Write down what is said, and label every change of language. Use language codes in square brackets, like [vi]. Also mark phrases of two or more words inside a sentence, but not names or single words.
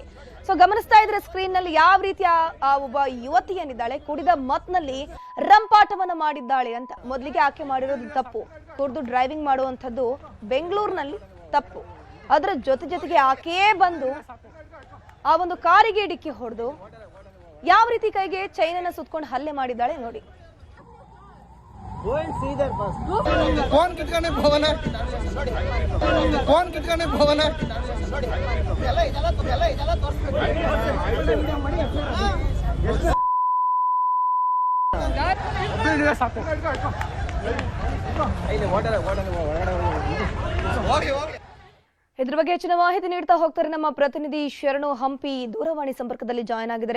[kn] ಸೊ ಗಮನಿಸ್ತಾ ಇದ್ರೆ ಸ್ಕ್ರೀನ್ ನಲ್ಲಿ ಯಾವ ರೀತಿಯ ಒಬ್ಬ ಯುವತಿ ಏನಿದ್ದಾಳೆ ಕುಡಿದ ಮತ್ನಲ್ಲಿ ರಂಪಾಟವನ್ನ ಮಾಡಿದ್ದಾಳೆ ಅಂತ. ಮೊದಲಿಗೆ ಆಕೆ ಮಾಡಿರೋದು ತಪ್ಪು. ಕುಡಿದು ಡ್ರೈವಿಂಗ್ ಮಾಡುವಂಥದ್ದು ಬೆಂಗಳೂರಿನಲ್ಲಿ ತಪ್ಪು. ಅದರ ಜೊತೆಗೆ ಆಕೆಯೇ ಬಂದು ಆ ಒಂದು ಕಾರಿಗೆ ಡಿಕ್ಕಿ ಹೊಡೆದು ಯಾವ ರೀತಿ ಕೈಗೆ ಚೈನ್ ಅನ್ನ ಸುತ್ಕೊಂಡು ಹಲ್ಲೆ ಮಾಡಿದ್ದಾಳೆ ನೋಡಿ. [hi] कौन कितने भवन है कौन कितने भवन है [kn] ಇದ್ರ ಬಗ್ಗೆ ಹೆಚ್ಚಿನ ಮಾಹಿತಿ ನೀಡ್ತಾ ಹೋಗ್ತಾರೆ ನಮ್ಮ ಪ್ರತಿನಿಧಿ ಶರಣು ಹಂಪಿ ದೂರವಾಣಿ ಸಂಪರ್ಕದಲ್ಲಿ ಜಾಯ್ನ್ ಆಗಿದ್ದಾರೆ.